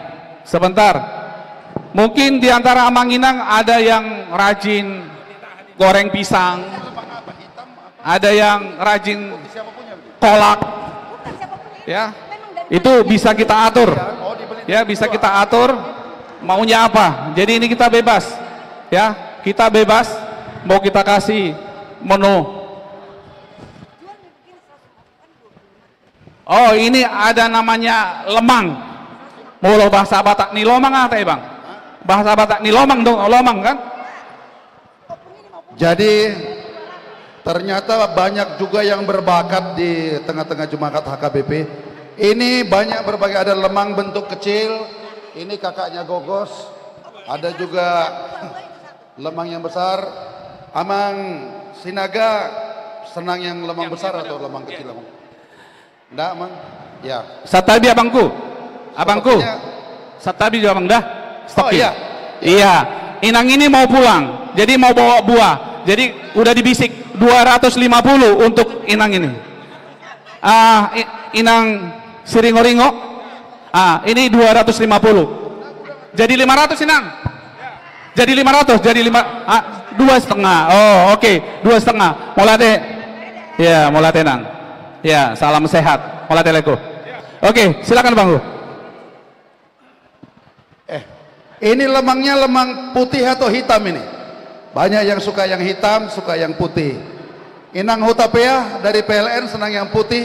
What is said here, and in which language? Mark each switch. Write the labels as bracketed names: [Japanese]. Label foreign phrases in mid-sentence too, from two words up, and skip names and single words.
[Indonesian] Sebentar, mungkin di antara Amanginang ada yang rajin goreng pisang, ada yang rajin kolak, ya, itu bisa kita atur, ya bisa kita atur maunya apa. Jadi ini kita bebas, ya. kita bebas, mau kita kasih menu. Oh, ini ada namanya lemang. Mulu bahasa Batak [Batak Toba] ni lomang [Indonesian] apa ya, Bang? Bahasa Batak [Batak Toba] ni lomang [Indonesian] dong, lomang kan? Jadi ternyata banyak juga yang berbakat di tengah-tengah jemaat HKBP. Ini banyak berbagai, ada lemang bentuk kecil. Ini kakaknya Gogos. Ada juga lemang yang besar. Amang Sinaga senang yang lemang besar atau lemang kecil, Amang? Enggak, Amang? Ya. Satabi abangku. Abangku. Satabi juga, Bang, dah. Oh iya. Iya. Inang ini mau pulang. Jadi mau bawa buah. Jadi udah dibisik 250 untuk Inang ini. Inang Siringo-ringo. Ini 250. Jadi 500 Inang. Jadi 500. Jadi 2,5. Oh, oke. 2,5. [Batak Toba] Molate. Ya, molate Nang. [Indonesian] Ya, salam sehat. [Batak Toba] Molate leko. [Indonesian] Oke, silakan Bang. Ini lemangnya lemang putih atau hitam ini? Banyak yang suka yang hitam, suka yang putih. Inang Hutapea dari PLN senang yang putih.